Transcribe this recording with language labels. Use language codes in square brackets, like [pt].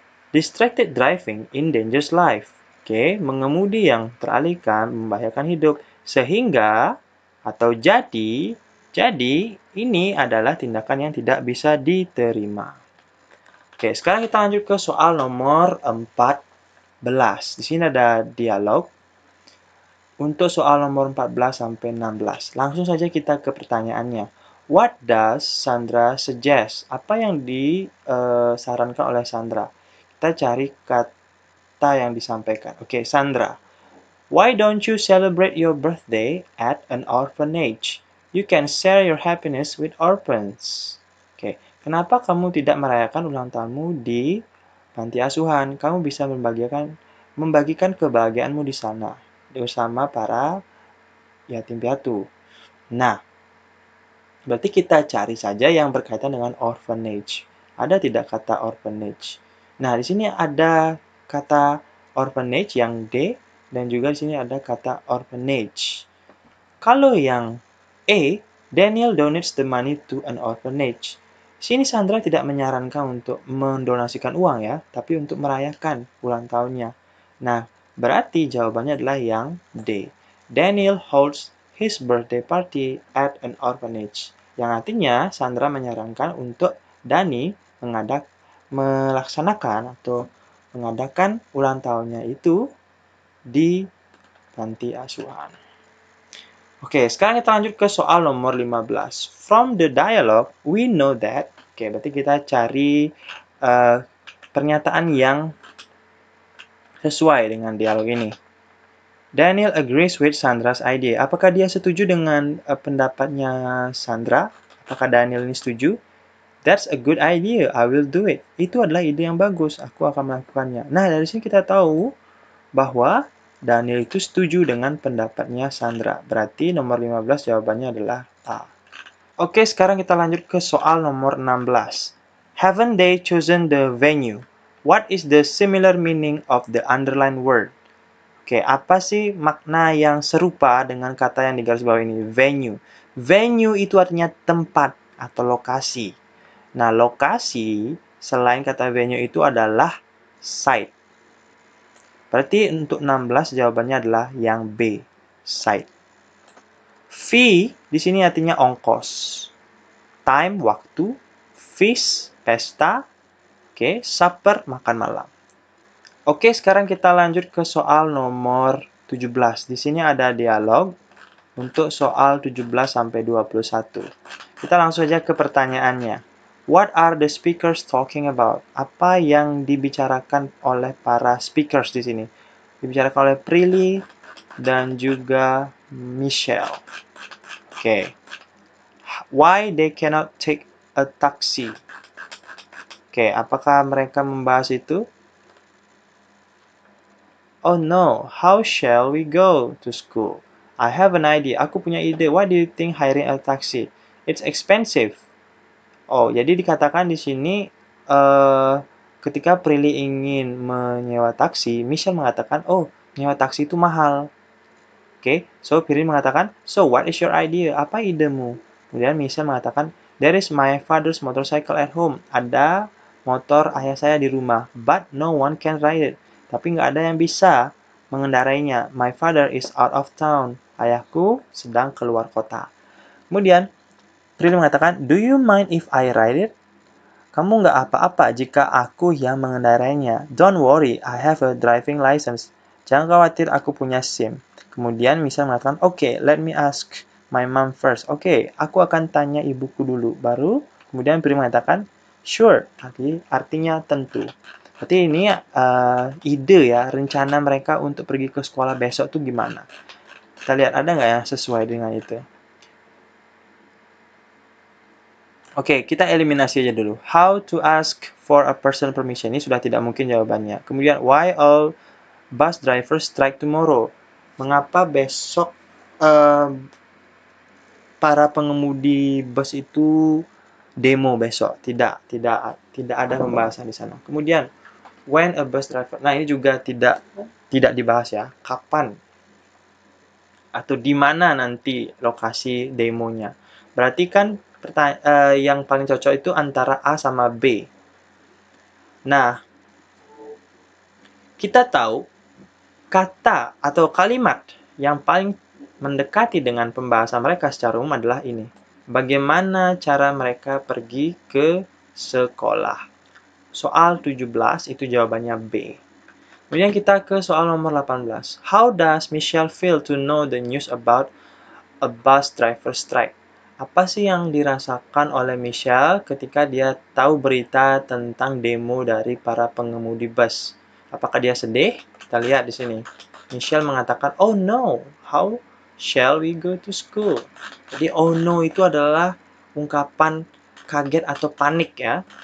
[en] Distracted driving endangers life. [id] Oke, mengemudi yang teralihkan membahayakan hidup. Sehingga atau jadi ini adalah tindakan yang tidak bisa diterima. Oke, sekarang kita lanjut ke soal nomor 14. Di sini ada dialog. Untuk soal nomor 14 sampai 16. Langsung saja kita ke pertanyaannya. [en] What does Sandra suggest? [id] Apa yang disarankan oleh Sandra? Kita cari kata yang disampaikan. Oke, Sandra. [en] Why don't you celebrate your birthday at an orphanage? You can share your happiness with orphans. [id] Oke, kenapa kamu tidak merayakan ulang tahunmu di panti asuhan? Kamu bisa membagikan kebahagiaanmu di sana bersama para yatim piatu. Nah, berarti kita cari saja yang berkaitan dengan orphanage. Ada tidak kata orphanage? Nah, di sini ada kata orphanage yang D dan juga di sini ada kata orphanage. Kalau yang E, [en] Daniel donates the money to an orphanage. [id] Sini Sandra tidak menyarankan untuk mendonasikan uang ya, tapi untuk merayakan ulang tahunnya. Nah, berarti jawabannya adalah yang D. [en] Daniel holds his birthday party at an orphanage. [id] Yang artinya Sandra menyarankan untuk Dani melaksanakan atau mengadakan ulang tahunnya itu di panti asuhan. Oke, sekarang kita lanjut ke soal nomor 15. [en] From the dialogue, we know that. [id] Oke, berarti kita cari pernyataan yang sesuai dengan dialog ini. [en] Daniel agrees with Sandra's idea. [id] Apakah dia setuju dengan pendapatnya Sandra? Apakah Daniel ini setuju? [en] That's a good idea. I will do it. [id] Itu adalah ide yang bagus. Aku akan melakukannya. Nah, dari sini kita tahu bahwa Daniel itu setuju dengan pendapatnya Sandra. Berarti nomor 15 jawabannya adalah A. Oke, sekarang kita lanjut ke soal nomor 16. [en] Haven't they chosen the venue? What is the similar meaning of the underlined word? [id] Oke, apa sih makna yang serupa dengan kata yang digaris bawah ini? Venue. Venue itu artinya tempat atau lokasi. Nah, lokasi selain kata venue itu adalah site. Berarti untuk 16 jawabannya adalah yang B, site. Fee di sini artinya ongkos. Time, waktu. Feast, pesta. Oke, supper, makan malam. Oke, sekarang kita lanjut ke soal nomor 17. Di sini ada dialog untuk soal 17 sampai 21. Kita langsung saja ke pertanyaannya. [en] What are the speakers talking about? [id] Apa yang dibicarakan oleh para speakers di sini? Dibicarakan oleh Prilly dan juga Michelle. Oke. [en] Why they cannot take a taxi? [id] Oke, apakah mereka membahas itu? [en] Oh no, how shall we go to school? I have an idea. [id] Aku punya ide. [en] Why do you think hiring a taxi? It's expensive. [id] Oh, jadi dikatakan di sini ketika Prilly ingin menyewa taksi, Michelle mengatakan, oh, menyewa taksi itu mahal. Oke, so Prilly mengatakan, [en] so what is your idea? [id] Apa idemu? Kemudian Michelle mengatakan, [en] there is my father's motorcycle at home. [id] Ada motor ayah saya di rumah, [en] but no one can ride it. [id] Tapi nggak ada yang bisa mengendarainya. [en] My father is out of town. [id] Ayahku sedang keluar kota. Kemudian, Prilly mengatakan, [en] do you mind if I ride it? [id] Kamu nggak apa-apa jika aku yang mengendarainya. [en] Don't worry, I have a driving license. [id] Jangan khawatir, aku punya SIM. Kemudian Michelle mengatakan, [en] okay, let me ask my mom first. [id] Oke, aku akan tanya ibuku dulu. Baru, kemudian Prilly mengatakan, sure, artinya tentu. Berarti ini ide ya, rencana mereka untuk pergi ke sekolah besok tuh gimana. Kita lihat ada nggak yang sesuai dengan itu. Oke, kita eliminasi aja dulu. [en] How to ask for a personal permission. [id] Ini sudah tidak mungkin jawabannya. [en] Kemudian, why all bus drivers strike tomorrow? [id] Mengapa besok para pengemudi bus itu demo besok? Tidak ada pembahasan di sana. Kemudian, [en] when a bus driver. [id] Nah, ini juga tidak dibahas ya. Kapan atau di mana nanti lokasi demonya? Berarti kan yang paling cocok itu antara A sama B. Nah, kita tahu kata atau kalimat yang paling mendekati dengan pembahasan mereka secara umum adalah ini. Bagaimana cara mereka pergi ke sekolah? Soal 17 itu jawabannya B. Kemudian kita ke soal nomor 18. [en] How does Michelle feel to know the news about a bus driver strike? [id] Apa sih yang dirasakan oleh Michelle ketika dia tahu berita tentang demo dari para pengemudi bus? Apakah dia sedih? Kita lihat di sini. Michelle mengatakan, [en] "Oh no, how shall we go to school?" [id] Jadi, oh no itu adalah ungkapan kaget atau panik ya.